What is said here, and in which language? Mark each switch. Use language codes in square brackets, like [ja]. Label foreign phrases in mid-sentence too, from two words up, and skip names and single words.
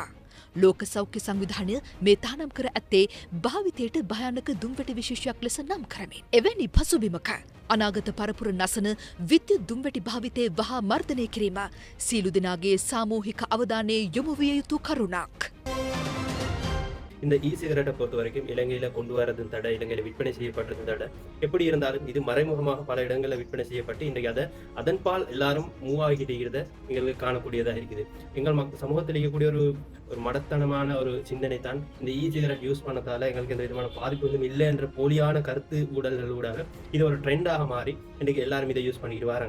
[si] ලෝක සෞඛ්‍ය සංවිධානය මේ තහනම් කර ඇත්තේ භාවිතයට භයානක දුම්වැටි විශේෂයක් ලෙස නම් කරමින්. එවැනි පසුබිමක අනාගත පරපුර නසන විද්‍යුත් දුම්වැටි භාවිතය වහා මර්ධනය කිරීම සියලු දෙනාගේ සාමූහික අවධානයේ යොමු විය යුතු කරුණක්. [ta] இந்த இ சிகரெட்டை பொறுத்த வரைக்கும் இலங்கையில் கொண்டு வரதும் தடை, இலங்கையில் விற்பனை செய்யப்பட்டதும் தடை. எப்படி இருந்தாலும் இது மறைமுகமாக பல இடங்களில் விற்பனை செய்யப்பட்டு இன்றைக்கு அதன்பால் எல்லாரும் மூவ் ஆகிட்டு இருக்கிறத எங்களுக்கு காணக்கூடியதாக இருக்குது. எங்கள் சமூகத்தில் இருக்கக்கூடிய ஒரு மடத்தனமான ஒரு சிந்தனை தான் இந்த இ சிகரெட் யூஸ் பண்ணதால எங்களுக்கு எந்த விதமான பாதிப்புகளும் இல்லை என்ற போலியான கருத்து ஊடல்களூடாக இது ஒரு ட்ரெண்டாக மாறி இன்றைக்கு எல்லாரும் இதை யூஸ் பண்ணிட்டு வராங்க.